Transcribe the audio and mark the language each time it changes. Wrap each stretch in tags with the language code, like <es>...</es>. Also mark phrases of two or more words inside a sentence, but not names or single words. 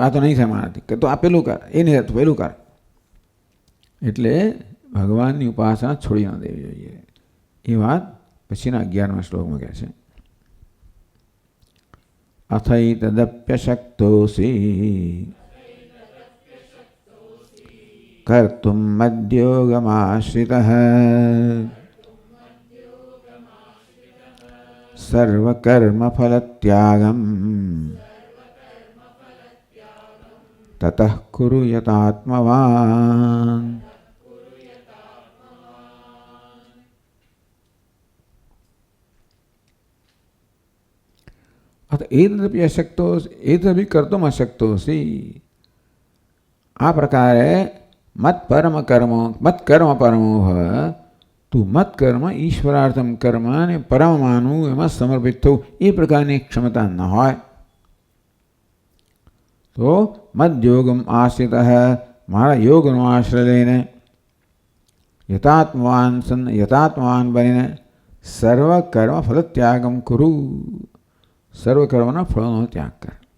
<gu>આ તો નહીં થાય મારાથી, કે તો આ પેલું કર, એ નહીં થતું પેલું કર, એટલે ભગવાનની ઉપાસના છોડી ના દેવી જોઈએ. એ વાત પછીના 11મા શ્લોકમાં કહે છે.</gu> <sa>અથૈતદપ્યશક્તોસી कर्तुं मद्योगमाश्रितः सर्वकर्मफलत्यागं ततः कुरु यतात्मवान्। अत एतदपि एतदपि कर्तुम अशक्तोऽसि।</sa> <gu>આ પ્રકારે</gu> <sa>मत कर्म परमो भव। તું મત કર્મ ઈશ્વરાર્થમ કર્મ અને પરમ માનવું એમાં સમર્પિત થવું એ પ્રકારની ક્ષમતા ન હોય તો મદ યોગમ આશ્રિત મારા યોગનો આશ્રય લઈને યથાત્મવાન બનીને સર્વ કર્મ ફલ ત્યાગમ કરું, સર્વ કર્મના ફળોનો ત્યાગ કર.</sa>